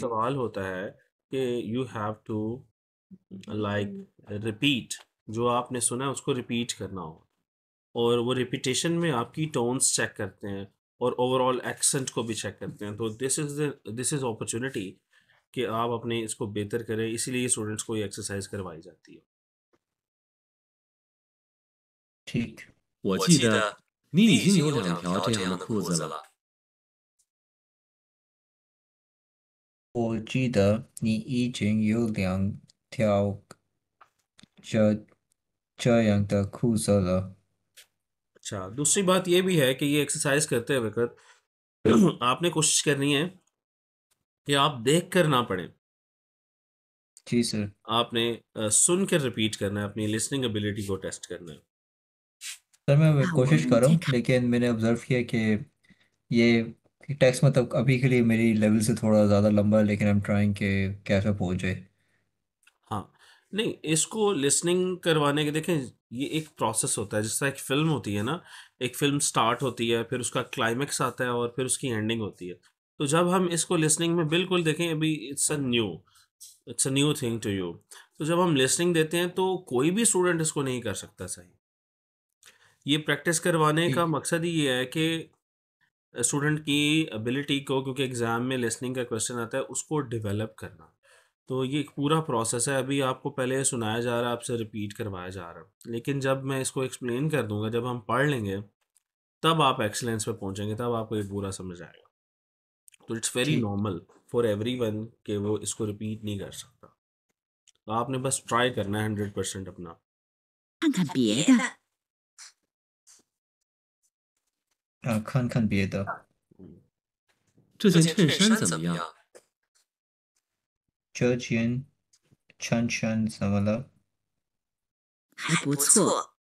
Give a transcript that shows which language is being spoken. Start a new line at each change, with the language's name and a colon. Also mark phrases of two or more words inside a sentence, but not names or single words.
Urdu: سوال ہوتا ہے کہ
English: you have to like repeat
Urdu: جو آپ نے سنا ہے اس کو ریپیٹ کرنا ہو اور وہ ریپیٹیشن میں آپ کی
English: tones check
Urdu: کرتے ہیں اور
English: overall accent
Urdu: کو بھی چیک کرتے ہیں تو
English: this is opportunity
Urdu: کہ آپ اپنے اس کو بہتر کریں اسی لیے سٹوڈنٹس کو یہ ایکسرسائز کروائی جاتی ہے ठीक
Chinese: 我记得你已经有2条这样的裤子了。我记得你已经有2条这样的裤子了。
Urdu: اچھا دوسری بات یہ بھی ہے کہ یہ ایکسرسائز کرتے وقت آپ نے کوشش کرنی ہے کہ آپ دیکھ کر نہ پڑھیں جی سر آپ نے سن کر ریپیٹ کرنا ہے اپنی
English: listening ability
Urdu: کو ٹیسٹ کرنا ہے سر میں
Chinese: 那我
Urdu: कोशिश
Chinese: 们
Urdu: کر رہا
Chinese: 再
Urdu: हूँ
Chinese: 看
Urdu: لیکن میں نے آبزرو کیا کہ یہ ٹیکسٹ مطلب ابھی کے لیے میری لیول سے تھوڑا زیادہ لمبا ہے لیکن
English: I am trying
Urdu: کہ کیسے پہنچ جائے. ہاں نہیں اس کو لسننگ کروانے کے دیکھیں یہ ایک پروسیس ہوتا ہے جس طرح ایک فلم ہوتی ہے نا ایک فلم سٹارٹ ہوتی ہے پھر اس کا کلائمیکس آتا ہے اور پھر اس کی اینڈنگ ہوتی ہے تو جب ہم اس کو لسننگ میں بالکل دیکھیں ابھی
English: it's a new thing to you
Urdu: تو جب ہم لسننگ دیتے ہیں تو کوئی بھی سٹوڈنٹ اس کو نہیں کر سکتا صحیح یہ پریکٹس کروانے کا ठीक مقصد ہی یہ ہے کہ سٹوڈنٹ کی ایبیلیٹی کو کیونکہ ایگزام میں لسننگ کا کویسچن آتا ہے اس کو ڈیولپ کرنا تو یہ ایک پورا پروسیس ہے ابھی آپ کو پہلے سنایا جا رہا ہے آپ سے ریپیٹ کروایا جا رہا ہے لیکن جب میں اس کو ایکسپلین کر دوں گا جب ہم پڑھ لیں گے تب آپ ایکسیلنس پہ پہنچیں گے تب آپ کو یہ پورا سمجھ آئے گا تو
English: it's very
Urdu: ठीक
English: normal for everyone
Urdu: کہ وہ اس کو ریپیٹ نہیں کر سکتا تو آپ نے بس ٹرائی کرنا ہے 100% اپنا
Chinese: 看看别的。看看别的。这件衬衫怎么样？这件衬衫怎么了？还不错，